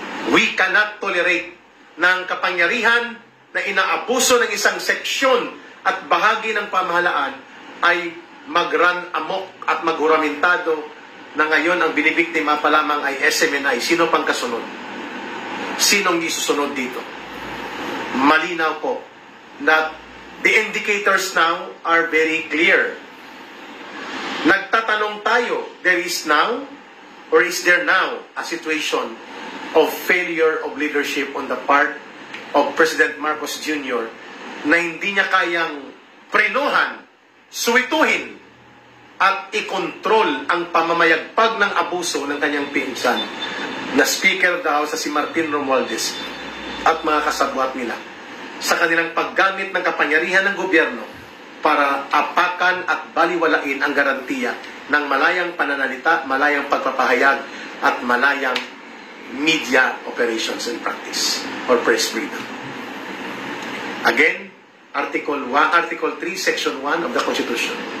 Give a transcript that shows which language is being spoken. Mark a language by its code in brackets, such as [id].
[en] We cannot tolerate [tl] ng kapangyarihan na inaabuso ng isang seksyon at bahagi ng pamahalaan ay mag-run amok at maghuramentado na ngayon ang binibiktima pa lamang ay SMNI. Sino pang kasunod? Sinong di susunod dito? Malinaw po [en] that the indicators now are very clear. [tl] Nagtatanong tayo, [en] there is now or is there now a situation of failure of leadership on the part of President Marcos Jr. [tl] na hindi niya kayang prenuhan, suwituhin at ikontrol ang pamamayagpag ng abuso ng kanyang pinsan na Speaker of the House, si Martin Romualdez at mga kasabwat nila sa kanilang paggamit ng kapangyarihan ng gobyerno para apakan at baliwalain ang garantiya ng malayang pananalita, malayang pagpapahayag at malayang media operations [en] and practice or press freedom. Again, Article 3, Section 1 of the Constitution.